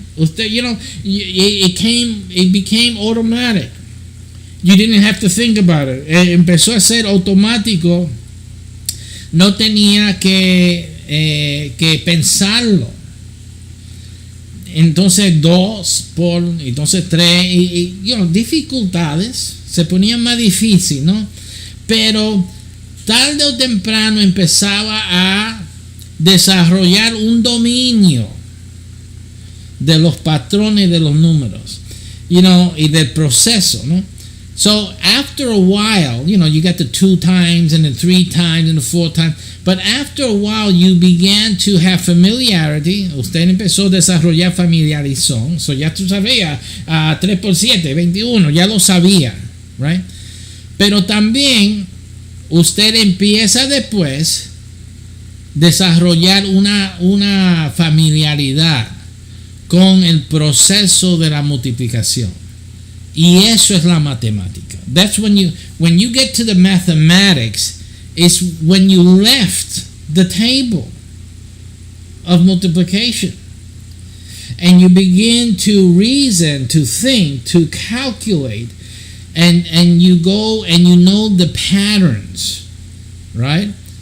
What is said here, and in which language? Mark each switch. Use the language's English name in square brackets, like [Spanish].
[Spanish] Usted, [English] it became automatic. You didn't have to think about it. [Spanish] Empezó a ser automático. No tenía que pensarlo. Entonces 2 por, entonces 3, y dificultades se ponían más difíciles, ¿no? Pero tarde o temprano empezaba a desarrollar un dominio de los patrones de los números, y del proceso, ¿no? [English] So after a while, you got the 2 times and the 3 times and the 4 times, but after a while you began to have familiarity. [Spanish] Usted empezó a desarrollar familiarizón. So ya tú sabías, 3 por 7, 21, ya lo sabía, right? Pero también usted empieza después desarrollar una familiaridad con el proceso de la multiplicación. Y eso es la matemática. [English] That's when you get to the mathematics, is when you left the table of multiplication and you begin to reason, to think, to calculate, and you go and you know the patterns, right?